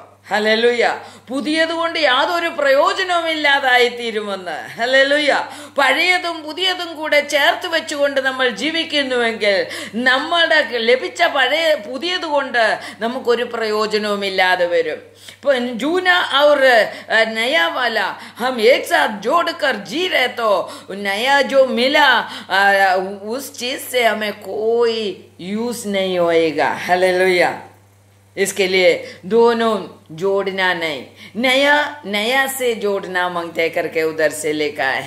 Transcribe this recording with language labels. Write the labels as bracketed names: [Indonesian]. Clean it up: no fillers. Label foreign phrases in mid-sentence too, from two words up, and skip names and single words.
[Malayalam] ഹല്ലേലൂയ. പുതിയതുകൊണ്ട് യാതൊരു പ്രയോജനവും ഇല്ലാതായി തീരുമെന്ന്. ഹല്ലേലൂയ. പഴയതും പുതിയതും കൂടെ ചേർത്ത് വെച്ചുകൊണ്ട് നമ്മൾ ജീവിക്കുന്നുവെങ്കിൽ നമ്മുടെ ലഭിച്ച പുതിയത് കൊണ്ട് നമുക്കൊരു പ്രയോജനവും ഇല്ലാതെ വരും. [Hindi] जूना और नया वाला हम एक साथ जोड़कर जी रहे तो नया जो मिला उस चीज से हमें कोई यूज नहीं होएगा। हालेलुया। इसके लिए दोनों जोड़ना नहीं, नया नया से जोड़ना मांगते करके उधर से लिखा है।